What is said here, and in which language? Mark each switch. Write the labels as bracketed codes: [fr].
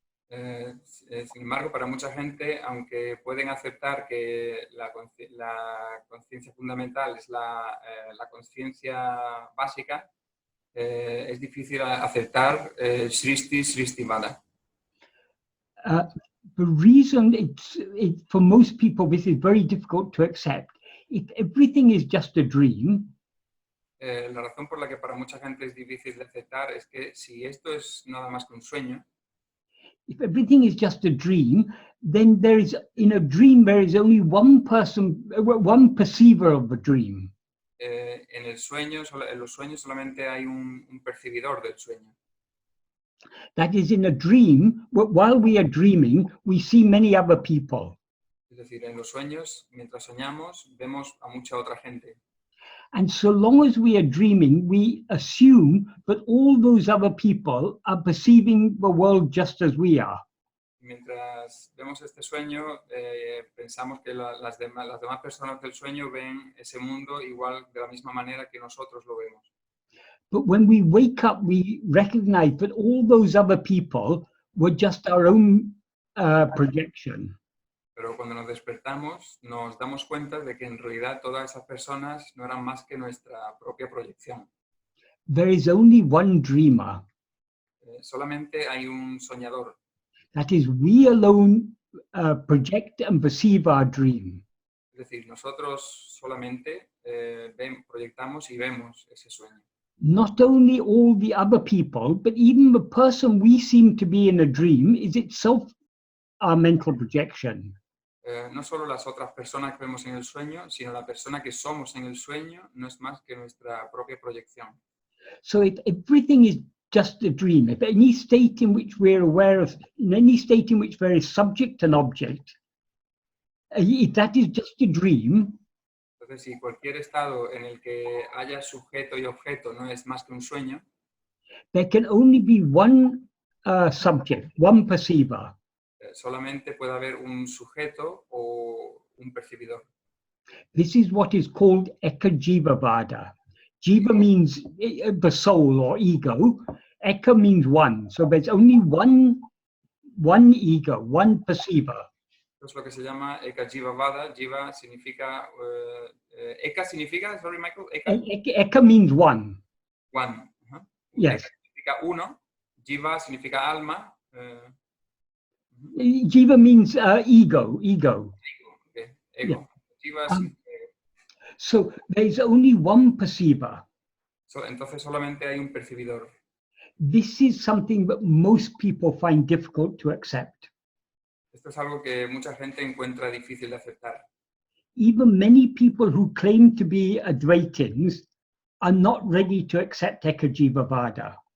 [es] Sin embargo, para mucha gente, aunque pueden aceptar que la conciencia fundamental es la conciencia básica, es difícil aceptar shrishti shrishti vāda. [en] The reason for most people this is very difficult to accept, if everything is just a dream, [es] la razón por la que para mucha gente es difícil de aceptar es que si esto es nada más que un sueño, [en] if everything is just a dream, then in a dream there is only one person, one perceiver of the dream. [es] En los sueños solamente hay un percibidor del sueño. [en] That is, in a dream, while we are dreaming, we see many other people. [es] Es decir, en los sueños, mientras soñamos, vemos a mucha otra gente. [en] And so long as we are dreaming, we assume that all those other people are perceiving the world just as we are. [es] Mientras vemos este sueño, pensamos que las demás personas del sueño ven ese mundo igual de la misma manera que nosotros lo vemos. [en] But when we wake up, we recognize that all those other people were just our own projection. [es] Pero cuando nos despertamos, nos damos cuenta de que en realidad todas esas personas no eran más que nuestra propia proyección. [en] There is only one dreamer. [es] Solamente hay un soñador. [en] That is, we alone project and perceive our dream. [es] Es decir, nosotros solamente proyectamos y vemos ese sueño. [en] Not only all the other people, but even the person we seem to be in a dream is itself our mental projection. [es] No solo las otras personas que vemos en el sueño, sino la persona que somos en el sueño no es más que nuestra propia proyección. [en] So if everything is just a dream, if any state in which we're aware of, in any state in which there is subject and object, if that is just a dream, [es] entonces, si cualquier estado en el que haya sujeto y objeto no es más que un sueño, [en] there can only be one subject, one perceiver. [es] Solamente puede haber un sujeto o un percibidor. [en] This is what is called eka-jiva vāda. Jiva means the soul or ego. Eka means one. So there's only one ego, one perceiver. [es] Eso es lo que se llama eka-jiva vāda. Jiva significa... eka significa, [en] sorry Michael, Eka means one. One. Yes. [es] Eka significa uno. Jiva significa alma. [en] Jiva means ego. Okay. Ego. Yeah. Jiva so there's only one perceiver. [es] Entonces solamente hay un percibidor. [en] This is something that most people find difficult to accept. [es] Esto es algo que mucha gente encuentra difícil de aceptar. [en] Even many people who claim to be Advaitins are not ready to accept eka-jiva vāda.